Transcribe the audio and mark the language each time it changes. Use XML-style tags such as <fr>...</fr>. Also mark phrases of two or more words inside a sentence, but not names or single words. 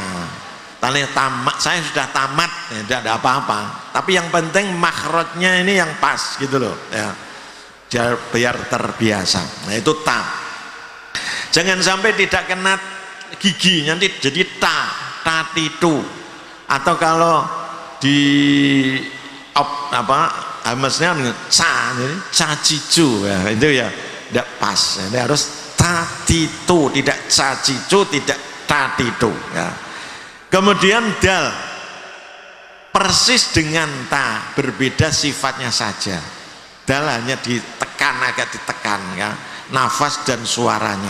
<id>Tadi tamat, saya sudah tamat, ya, tidak ada apa-apa. Tapi yang penting makhrajnya ini yang pas gitu loh, ya. Biar terbiasa. Nah itu ta. Jangan sampai tidak kena gigi, nanti jadi ta titu. Atau kalau di hamesnya ca, ca cicu ya, itu ya tidak pas. Ini harus ta titu, tidak ca cicu, tidak ta titu ya. Kemudian dal persis dengan ta, berbeda sifatnya saja. Dal hanya ditekan, agak ditekan ya, nafas dan suaranya.</id>